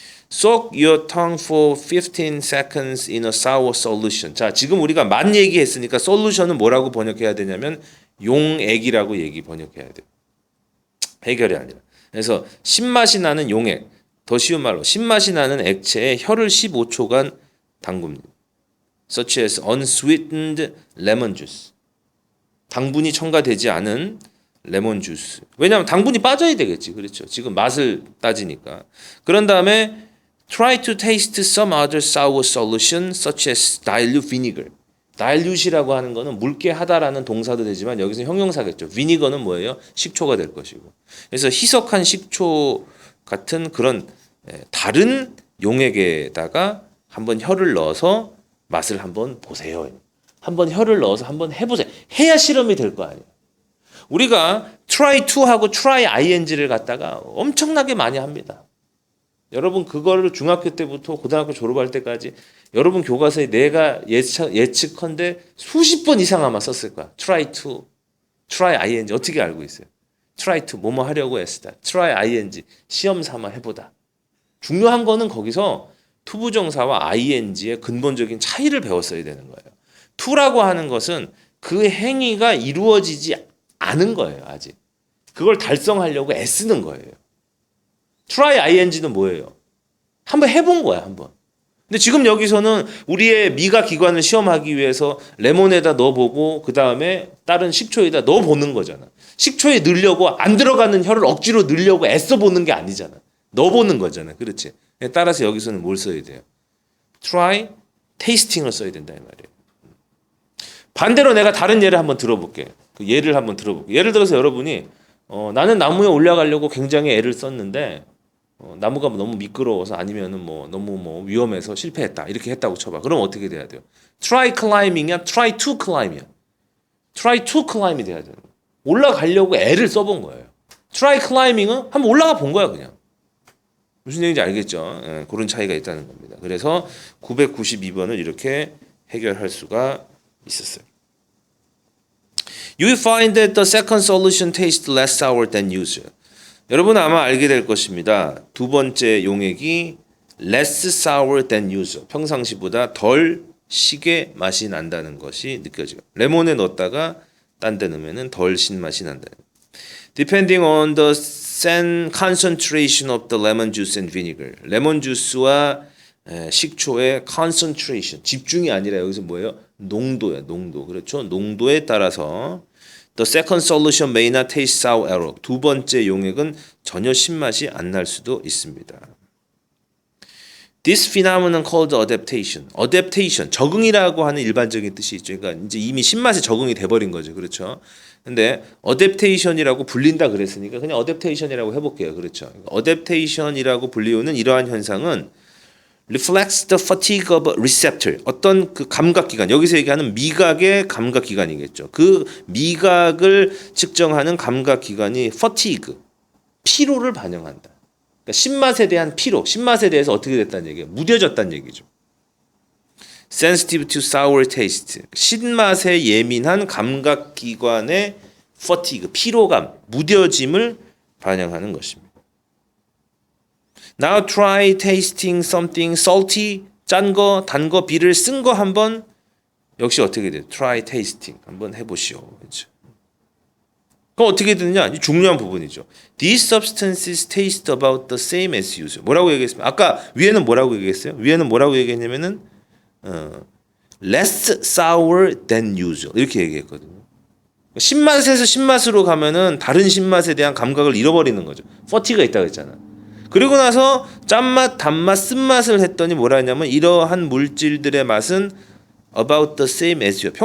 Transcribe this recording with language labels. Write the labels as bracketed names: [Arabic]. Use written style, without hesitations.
[English] Soak your tongue for 15 seconds in a sour solution. [Korean] 자, 지금 우리가 맛 얘기했으니까 솔루션은 뭐라고 번역해야 되냐면 용액이라고 번역해야 돼요. 해결이 아니라. 그래서 신맛이 나는 용액, 더 쉬운 말로 신맛이 나는 액체에 혀를 15초간 담굽니다. [English] Such as unsweetened lemon juice. [Korean] 당분이 첨가되지 않은 레몬 주스. 왜냐하면 당분이 빠져야 되겠지. 그렇죠. 지금 맛을 따지니까. 그런 다음에 [English] try to taste some other sour solution such as dilute vinegar. [Korean] dilute이라고 하는 거는 묽게 하다라는 동사도 되지만 여기서 형용사겠죠. vinegar는 뭐예요? 식초가 될 것이고. 그래서 희석한 식초 같은 그런 다른 용액에다가 한번 혀를 넣어서 맛을 한번 보세요. 한번 혀를 넣어서 한번 해보세요. 해야 실험이 될 거 아니에요. 우리가 try to 하고 try ing를 갖다가 엄청나게 많이 합니다. 여러분 그거를 중학교 때부터 고등학교 졸업할 때까지 여러분 교과서에 내가 예측컨대 수십 번 이상 아마 썼을 거야. try to, try ing 어떻게 알고 있어요? try to 뭐뭐 하려고 했다. try ing 시험 삼아 해보다. 중요한 거는 거기서 투부정사와 ing의 근본적인 차이를 배웠어야 되는 거예요. to라고 하는 것은 그 행위가 이루어지지 않은 거예요. 아직. 그걸 달성하려고 애쓰는 거예요. try ing는 뭐예요? 한번 해본 거야. 한번. 근데 지금 여기서는 우리의 미각 기관을 시험하기 위해서 레몬에다 넣어보고 그 다음에 다른 식초에다 넣어보는 거잖아. 식초에 넣으려고 안 들어가는 혀를 억지로 넣으려고 애써보는 게 아니잖아. 넣어보는 거잖아. 그렇지? 따라서 여기서는 뭘 써야 돼요? try tasting을 써야 된다 이 말이에요. 반대로 내가 다른 예를 한번 들어볼게. 그 예를 한번 들어볼게. 예를 들어서 여러분이 나는 나무에 올라가려고 굉장히 애를 썼는데 나무가 너무 미끄러워서 아니면은 너무 위험해서 실패했다. 이렇게 했다고 쳐봐. 그럼 어떻게 돼야 돼요? [English] try climbing이야? try to climb이야? [Korean] try to climb이 돼야 돼요. 올라가려고 애를 써본 거예요. try climbing은 한번 올라가 본 거야 그냥. 무슨 얘기인지 알겠죠? 예, 그런 차이가 있다는 겁니다. 그래서 992번을 이렇게 해결할 수가 있었어요. [English] You find that the second solution tastes less sour than usual. [Korean] 여러분은 아마 알게 될 것입니다. 두 번째 용액이 [English] less sour than usual. [Korean] 평상시보다 덜 시게 맛이 난다는 것이 느껴져요. 레몬에 넣었다가 딴 데 넣으면 덜 신맛이 난다. [English] Depending on the concentration of the lemon juice and vinegar. [Korean] 레몬 주스와 식초의 concentration, 집중이 아니라 여기서 뭐예요? 농도야, 농도. 그렇죠? 농도에 따라서 [English] the second solution may not taste sour at all. [Korean] 두 번째 용액은 전혀 신맛이 안 날 수도 있습니다. [English] This phenomenon called adaptation. [Korean] adaptation, 적응이라고 하는 일반적인 뜻이 있죠. 그러니까 이제 이미 신맛에 적응이 돼버린 거죠. 그렇죠? 근데 adaptation이라고 불린다 그랬으니까 그냥 adaptation이라고 해볼게요. 그렇죠? adaptation이라고 불리우는 이러한 현상은 [English] reflects the fatigue of a receptor. [Korean] 어떤 그 감각기관, 여기서 얘기하는 미각의 감각기관이겠죠. 그 미각을 측정하는 감각기관이 fatigue, 피로를 반영한다. 그러니까 신맛에 대한 피로, 신맛에 대해서 어떻게 됐다는 얘기예요? 무뎌졌다는 얘기죠. [English] sensitive to sour taste. [Korean] 신맛에 예민한 감각기관의 fatigue, 피로감, 무뎌짐을 반영하는 것입니다. [English] Now try tasting something salty, [Korean] 짠 거, 단 거, 비를 쓴 거 한번 역시 어떻게 돼요? [English] Try tasting [Korean] 한번 해보시오. 그렇죠? 그럼 어떻게 되느냐? 중요한 부분이죠. [English] These substances taste about the same as usual. [Korean] 뭐라고 얘기했습니까? 아까 위에는 뭐라고 얘기했어요? 위에는 뭐라고 얘기했냐면은 [English] less sour than usual [Korean] 이렇게 얘기했거든요. 신맛에서 신맛으로 가면은 다른 신맛에 대한 감각을 잃어버리는 거죠. 퍼티가 있다고 했잖아. 그리고 나서 짠맛, 단맛, 쓴맛을 했더니 뭐라 했냐면 이러한 물질들의 맛은 [English] about the same as usual.